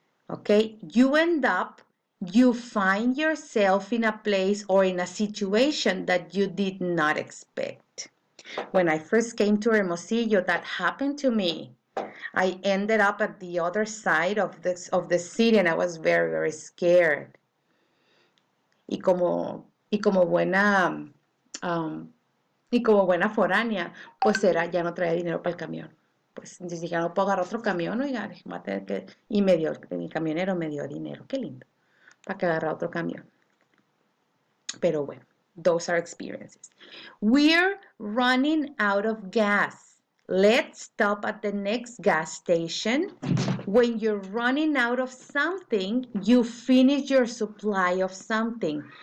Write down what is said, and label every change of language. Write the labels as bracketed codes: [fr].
[en] Okay, you find yourself in a place or in a situation that you did not expect. When I first came to Hermosillo, that happened to me. I ended up at the other side of the city and I was very, very scared. [es] Y como buena, um, y como buena foránea, pues ya no traía dinero para el camión. Pues dije, ya no puedo agarrar otro camión, oiga, va a tener que... Y mi camionero me dio dinero, qué lindo, para que agarre otro camión. Pero bueno, [en] those are experiences. We're running out of gas. Let's stop at the next gas station. When you're running out of something, you finish your supply of something.